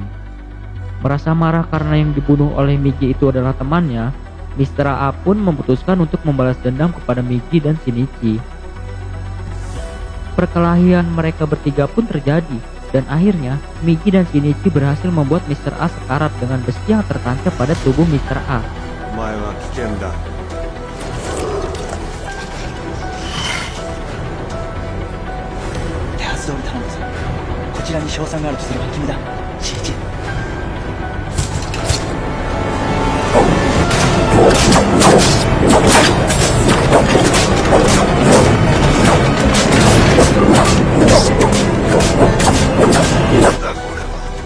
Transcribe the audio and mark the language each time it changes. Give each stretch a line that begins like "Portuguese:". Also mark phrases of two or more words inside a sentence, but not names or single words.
Indonesian: Merasa marah karena yang dibunuh oleh Migi itu adalah temannya, Mr. A pun memutuskan untuk membalas dendam kepada Migi dan Shinichi. Perkelahian mereka bertiga pun terjadi, dan akhirnya Migi dan Shinichi berhasil membuat Mr. A sekarat dengan besi yang tertancap pada tubuh Mr. A.
Japanese: お前は危険だ。手はず通り頼むぞ。こちらに勝算があるとすれば君だ、新一。なんだこれは。